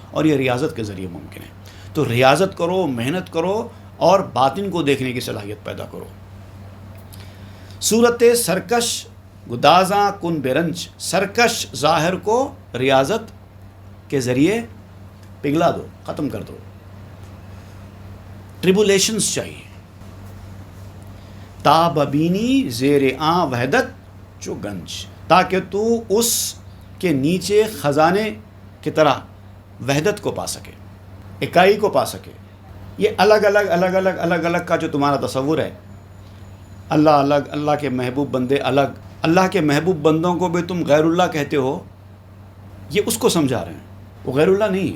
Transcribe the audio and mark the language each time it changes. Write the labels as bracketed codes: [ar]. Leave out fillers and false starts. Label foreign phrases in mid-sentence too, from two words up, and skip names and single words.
[ur] اور یہ ریاضت کے ذریعے ممکن ہے. تو ریاضت کرو، محنت کرو، اور باطن کو دیکھنے کی صلاحیت پیدا کرو. [fa] صورت سرکش گدازاں کن برنج، [ur] سرکش ظاہر کو ریاضت کے ذریعے پگھلا دو، ختم کر دو. ٹریبولیشنز چاہیے. [fa] تا ببینی زیر آں وحدت چو گنج، [ur] تاکہ تو اس کے نیچے خزانے کی طرح وحدت کو پا سکے، اکائی کو پا سکے. یہ الگ الگ کا جو تمہارا تصور ہے، اللہ الگ، اللہ کے محبوب بندے الگ، اللہ کے محبوب بندوں کو بھی تم غیر اللہ کہتے ہو، یہ اس کو سمجھا رہے ہیں، وہ غیر اللہ نہیں ہے.